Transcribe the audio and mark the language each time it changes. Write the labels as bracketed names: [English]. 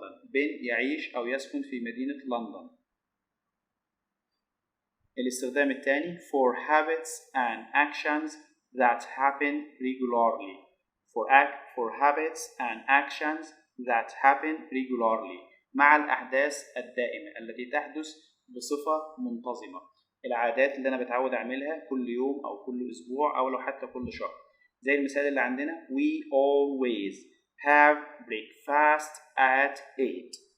[Arabic] Ben يعيش أو يسكن في مدينة لندن. الاستخدام الثاني [English] for habits and actions that happen regularly. for habits and actions that happen regularly [Arabic] مع الأحداث الدائمة التي تحدث بصفة منتظمة. العادات اللي أنا بتعود أعملها كل يوم أو كل أسبوع أو لو حتى كل شهر. زي المثال اللي عندنا [English] we always have breakfast at 8.